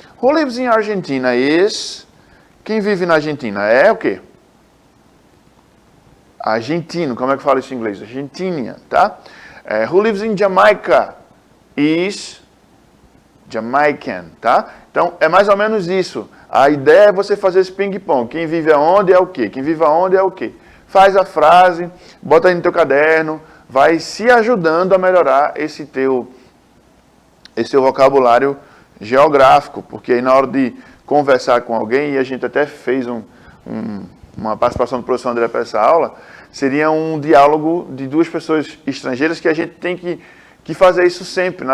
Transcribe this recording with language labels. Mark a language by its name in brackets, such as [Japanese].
[English] Who lives in Argentina is... [Portuguese] Quem vive na Argentina é o quê? Argentino, como é que fala isso em inglês? Argentina, tá? [English] Who lives in Jamaica is Jamaican, tá? [Portuguese] Então, é mais ou menos isso. A ideia é você fazer esse ping-pong. Quem vive aonde é o quê? Quem vive aonde é o quê? Faz a frase, bota aí no teu caderno, vai se ajudando a melhorar esse seu vocabulário geográfico, porque aí na hora de conversar com alguém, e a gente até fez uma participação do professor André para essa aula, seria um diálogo de duas pessoas estrangeiras que a gente tem que fazer isso sempre.